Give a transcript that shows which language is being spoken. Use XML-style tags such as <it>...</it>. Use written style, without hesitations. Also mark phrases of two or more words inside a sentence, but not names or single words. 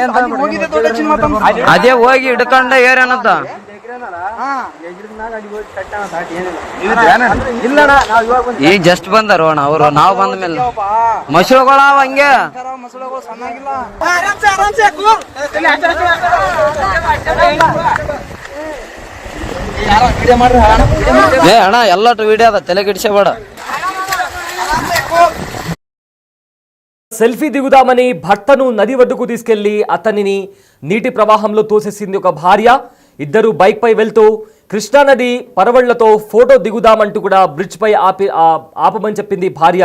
<kn>ಅದೇ ಹೋಗಿ ಹಿಡ್ಕೊಂಡ ಏರೇನತ್ತ ಈಗ ಜಸ್ಟ್ ಬಂದಾರ ಅಣ್ಣ ಅವರು, ನಾವ್ ಬಂದ ಮೇಲೆ ಮಸೂಳಗಳಾವ ಹಂಗೆ. ಏ ಅಣ್ಣ ಎಲ್ಲಟು ವಿಡಿಯೋ ಅದ, ತಲ ಗಿಡ್ಸಬೇಡ.</kn> <te>సెల్ఫీ దిగుదామని భర్తను నది వద్దకు తీసుకెళ్లి అతనిని నీటి ప్రవాహంలో తోసేసింది ఒక భార్య. ఇద్దరు బైక్ పై వెళ్తూ కృష్ణానది పరవళ్లతో ఫోటో దిగుదామంటూ కూడా బ్రిడ్జ్ పై ఆపమని చెప్పింది భార్య.</te>